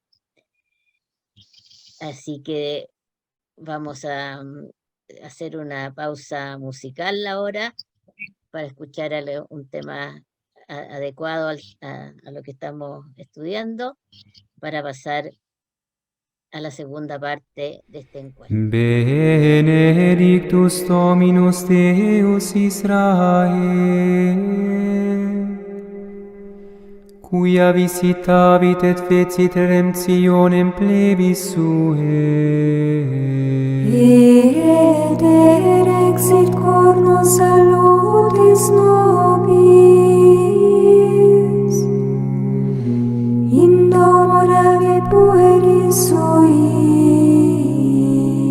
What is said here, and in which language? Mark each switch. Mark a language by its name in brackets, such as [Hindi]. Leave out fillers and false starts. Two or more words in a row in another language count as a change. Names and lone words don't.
[Spanish] Así que vamos a hacer una pausa musical ahora para escuchar un tema adecuado a lo que estamos estudiando, para pasar a la segunda parte de este encuentro. [Latin] Benedictus Dominus Deus Israel, cuia visitavit et fecit redemptionem plebis suae. Et erexit cornu salutis nobis, in domo Davi pueris sui.